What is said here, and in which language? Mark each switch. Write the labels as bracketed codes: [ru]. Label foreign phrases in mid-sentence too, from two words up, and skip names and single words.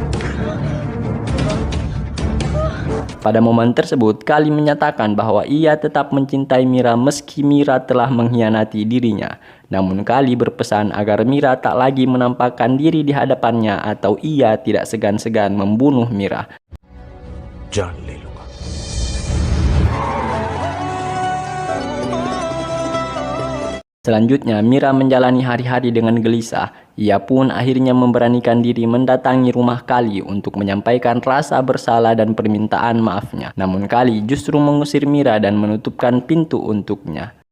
[id] Pada momen tersebut, Kali menyatakan bahwa ia tetap mencintai Mira meski Mira telah mengkhianati dirinya. Namun Kali berpesan agar Mira tak lagi menampakkan diri di hadapannya atau ia tidak segan-segan membunuh Mira. [hi] जान ले लूंगा. [id] Selanjutnya, Mira menjalani hari-hari dengan gelisah. Ia pun akhirnya memberanikan diri mendatangi rumah Kali untuk menyampaikan rasa bersalah dan permintaan maafnya. Namun Kali justru mengusir Mira dan menutupkan pintu untuknya.